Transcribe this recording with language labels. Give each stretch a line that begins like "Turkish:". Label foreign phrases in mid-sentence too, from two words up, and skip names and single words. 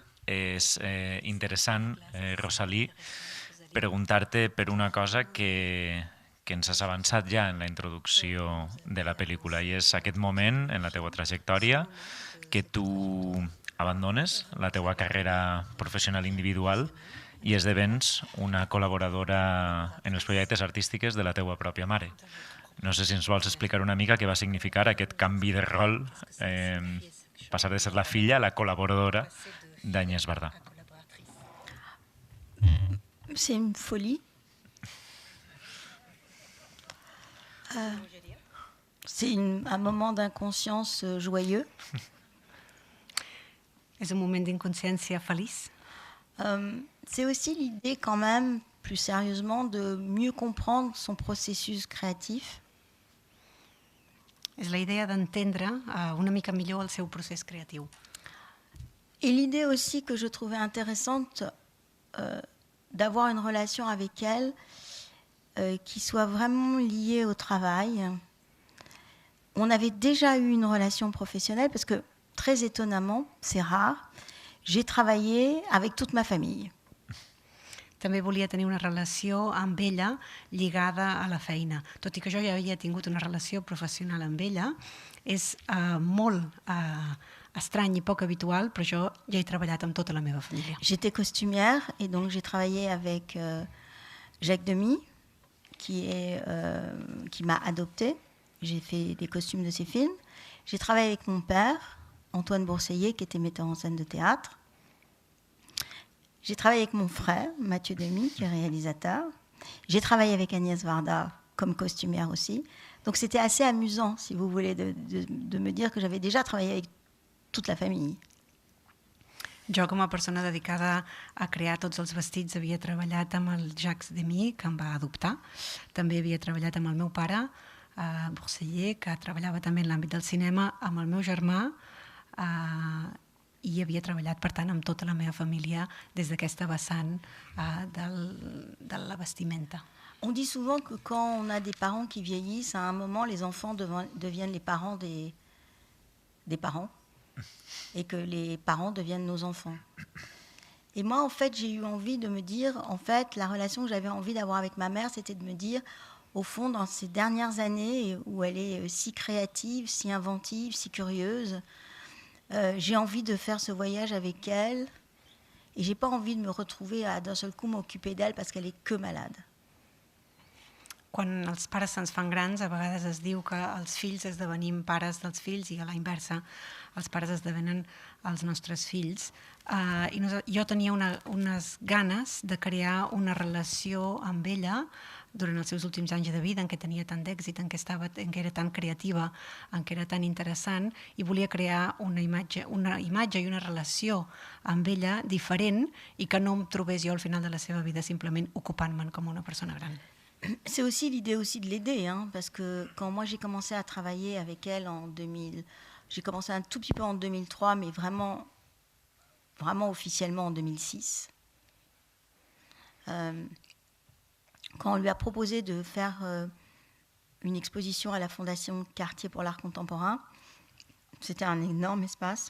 Catalan: És interessant, Rosalie, preguntar-te per una cosa que ens has avançat ja en la introducció de la pel·lícula, i és aquest moment en la teua trajectòria que tu abandones la teua carrera professional individual i esdevens una col·laboradora en els projectes artístics de la teua pròpia mare. No sé si ens vols explicar una mica què va significar aquest canvi de rol, passar de ser la filla a la col·laboradora d'Agnès Varda.
French: C'est une folie. C'est un moment d'inconscience joyeux.
Catalan: És un moment d'inconsciència feliç.
French: C'est aussi l'idée quand même, plus sérieusement, de mieux comprendre son processus créatif.
Catalan: És la idea d'entendre una mica millor el seu procés creatiu.
French: Et l'idée aussi que je trouvais intéressante d'avoir une relation avec elle qui soit vraiment liée au travail. On avait déjà eu une relation professionnelle parce que, très étonnamment, c'est rare, j'ai travaillé avec toute ma famille.
Catalan: També volia tenir una relació amb ella lligada a la feina. Tot i que jo ja havia tingut una relació professional amb ella, és molt estrany i poc habitual, però jo ja he treballat amb tota la meva família.
French: J'étais costumière et donc j'ai travaillé avec Jacques Demy, qui m'a adoptée. J'ai fait des costumes de ses films. J'ai travaillé avec mon père, Antoine Bourseillet, qui était metteur en scène de théâtre. J'ai travaillé avec mon frère, Mathieu Demy, qui est réalisateur. J'ai travaillé avec Agnès Varda comme costumière aussi. Donc c'était assez amusant, si vous voulez, de me dire que j'avais déjà travaillé avec toute la famille.
Catalan: Jo, com a persona dedicada a crear tots els vestits, havia treballat amb el Jacques Demy, que em va adoptar. També havia treballat amb el meu pare, Bourseillet, que treballava també en l'àmbit del cinema, amb el meu germà, i havia treballat, per tant, amb tota la meva família des d'aquesta vessant de la vestimenta.
French: On dit souvent que quand on a des parents qui vieillissent, à un moment, les enfants deviennent les parents des parents et que les parents deviennent nos enfants. Et moi, en fait, j'ai eu envie de me dire, en fait, la relation que j'avais envie d'avoir avec ma mère, c'était de me dire, au fond, dans ces dernières années où elle est si créative, si inventive, si curieuse, j'ai envie de faire ce voyage avec elle et j'ai pas envie de me retrouver à d'un seul coup m'occuper d'elle parce qu'elle est que malade.
Catalan: Quan els pares se'ns fan grans, a vegades es diu que els fills esdevenim pares dels fills i a la inversa, els pares esdevenen els nostres fills. I jo tenia unes ganes de crear una relació amb ella durant els seus últims anys de vida, en què tenia tant d'èxit, en què era tan creativa, en què era tan interessant, i volia crear una imatge i una relació amb ella diferent i que no em trobés jo al final de la seva vida simplement ocupant-me'n com una persona gran.
French: C'est aussi l'idée aussi de l'aider, hein, parce que quand moi j'ai commencé à travailler avec elle en 2000, j'ai commencé un tout petit peu en 2003, mais vraiment officiellement en 2006. Quand on lui a proposé de faire une exposition à la Fondation Cartier pour l'art contemporain, c'était un énorme espace.